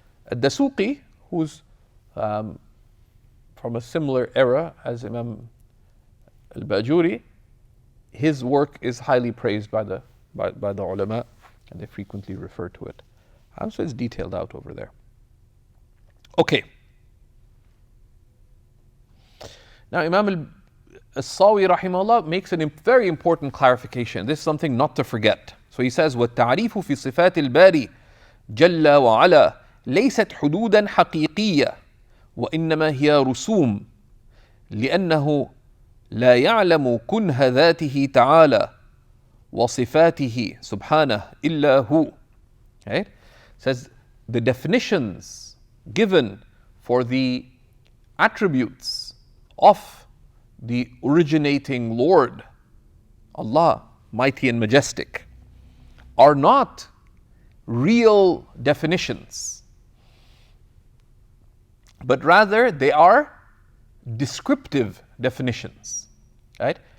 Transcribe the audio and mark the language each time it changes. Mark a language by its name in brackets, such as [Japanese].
[English] Ad-Dasuqi, who's from a similar era as Imam al-Bajuri, his work is highly praised by the ulama, and they frequently refer to it. So it's detailed out over there. Okay. Now Imam Sawi rahimahullah makes a very important clarification. This is something not to forget. So he says, [Arabic] وَالتَّعْرِيفُ فِي صِفَاتِ الْبَارِ جَلَّ وَعَلَى لَيْسَتْ حُدُودًا حَقِيقِيَّةً وَإِنَّمَا هِيَ رُسُومٌ لِأَنَّهُ لا يعلم كنه ذاته تعالى وصفاته سبحانه إلا هو. [English] Right? Says the definitions given for the attributes of the originating Lord, Allah, mighty and majestic, are not real definitions, but rather they are descriptive definitions. Right?